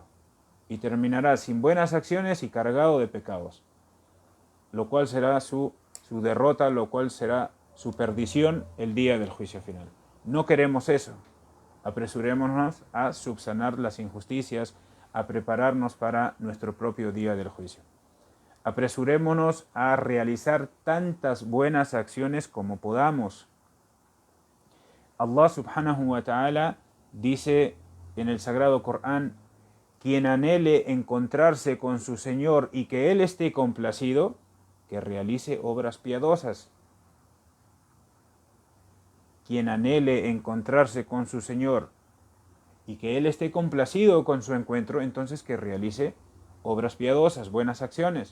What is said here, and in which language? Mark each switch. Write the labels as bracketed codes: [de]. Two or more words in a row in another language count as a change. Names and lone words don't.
[es] Y terminará sin buenas acciones y cargado de pecados, lo cual será su derrota, lo cual será su perdición el día del juicio final. No queremos eso. Apresurémonos a subsanar las injusticias, a prepararnos para nuestro propio día del juicio. Apresurémonos a realizar tantas buenas acciones como podamos. [ar] الله سبحانه وتعالى [es] dice en el Sagrado Corán: quien anhele encontrarse con su Señor y que Él esté complacido, que realice obras piadosas. Quien anhele encontrarse con su Señor y que él esté complacido con su encuentro, entonces que realice obras piadosas, buenas acciones.